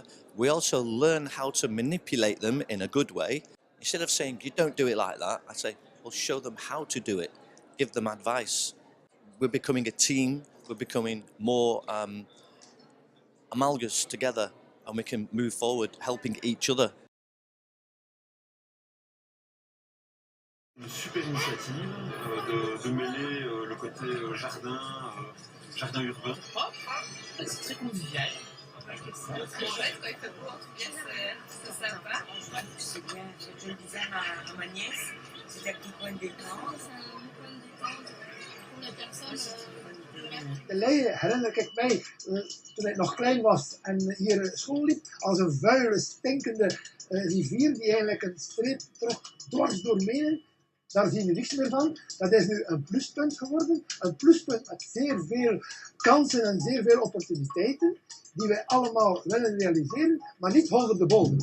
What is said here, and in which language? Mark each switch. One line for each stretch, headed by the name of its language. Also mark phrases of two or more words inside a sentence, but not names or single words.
English: We also learn how to manipulate them in a good way. Instead of saying, you don't do it like that, I say, well, show them how to do it. Give them advice. We're becoming a team. We're becoming more amalgamous together, and we can move forward helping each other.
French: Une super initiative de mêler le côté jardin urbain. C'est très convivial. C'est chouette, il fait beau, en tout cas, c'est sympa. C'est bien, je le disais à ma nièce, c'est un petit point de détente. C'est un point de détente pour la personne.
Dutch: De Leie herinner ik mij, toen ik nog klein was en hier school liep, als een vuile, stinkende rivier die eigenlijk een streep trok dwars door Menen. Daar zien we niks meer van. Dat is nu een pluspunt geworden. Een pluspunt met zeer veel kansen en zeer veel opportuniteiten die wij allemaal willen realiseren, maar niet honderden boven.